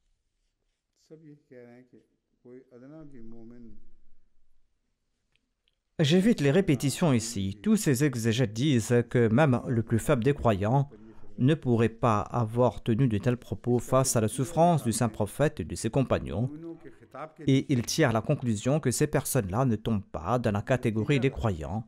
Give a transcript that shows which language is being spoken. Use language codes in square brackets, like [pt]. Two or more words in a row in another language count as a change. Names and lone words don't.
[ur] सब ये कह रहे हैं कि कोई अदना भी मोमिन [fr] J'évite les répétitions ici. Tous ces exégètes disent que même le plus faible des croyants ne pourrait pas avoir tenu de tels propos face à la souffrance du saint prophète et de ses compagnons, et ils tirent la conclusion que ces personnes-là ne tombent pas dans la catégorie des croyants.